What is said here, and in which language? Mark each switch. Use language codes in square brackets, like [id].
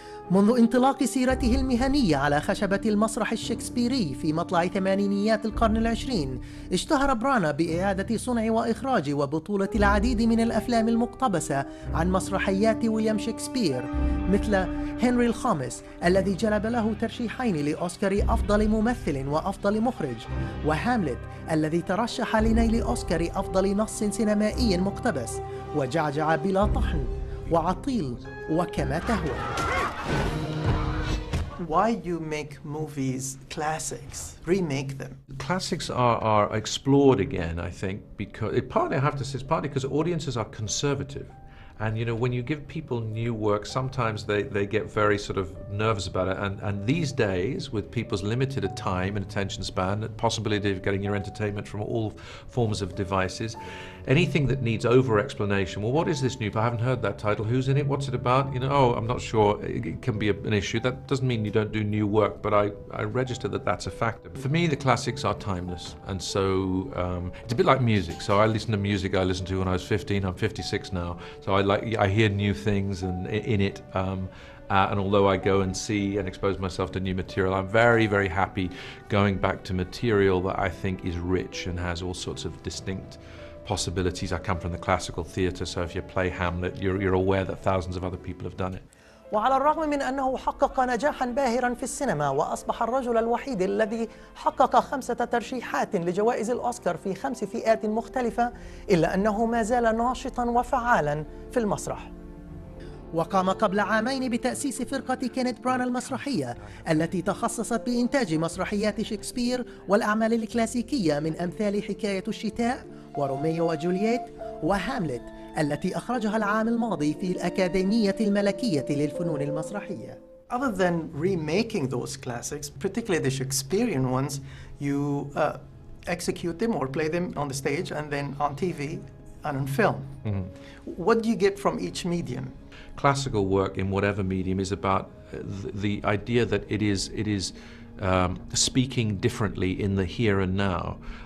[ar] منذ انطلاق سيرته المهنية على خشبة المسرح الشكسبيري في مطلع ثمانينيات القرن العشرين، اشتهر برانا بإعادة صنع وإخراج وبطولة العديد من الأفلام المقتبسة عن مسرحيات ويليام شكسبير، مثل هنري الخامس الذي جلب له ترشيحين لأوسكار أفضل ممثل وأفضل مخرج، وهاملت الذي ترشح لنيل أوسكار أفضل نص سينمائي مقتبس، وجعجع بلا طحن، وعطيل، وكما تهوى. [en] Why you make movies classics, remake them? Classics are explored again, I think, because I have to say, it's partly because audiences are conservative. And you know, when you give people new work, sometimes they get very sort of nervous about it. And these days, with people's limited time and attention span, the possibility of getting your entertainment from all forms of devices, anything that needs over-explanation, well, what is this new? I haven't heard that title. Who's in it? What's it about? You know, oh, I'm not sure. It can be an issue. That doesn't mean you don't do new work, but I register that that's a factor. For me, the classics are timeless. And so it's a bit like music. So I listen to music I listened to when I was 15. I'm 56 now. So I hear new things and in it, and although I go and see and expose myself to new material, I'm very, very happy going back to material that I think is rich and has all sorts of distinct possibilities. I come from the classical theatre, so if you play Hamlet, you're aware that thousands of other people have done it. [ar] وعلى الرغم من أنه حقق نجاحا باهرا في السينما وأصبح الرجل الوحيد الذي حقق 5 ترشيحات لجوائز الأوسكار في 5 فئات مختلفة، إلا أنه ما زال ناشطا وفعالا في المسرح. وقام قبل عامين بتأسيس فرقة كينيث برانا المسرحية التي تخصصت بإنتاج مسرحيات شكسبير والأعمال الكلاسيكية من أمثال حكاية الشتاء وروميو وجولييت وهاملت التي أخرجها العام الماضي في الأكاديمية الملكية للفنون المسرحية. [en] Other than remaking those classics, particularly the Shakespearean ones, you execute them or play them on the stage and then on TV and on film. Mm-hmm. What do you get from each medium? Classical work in whatever medium is about the idea that it is speaking differently in the here and now.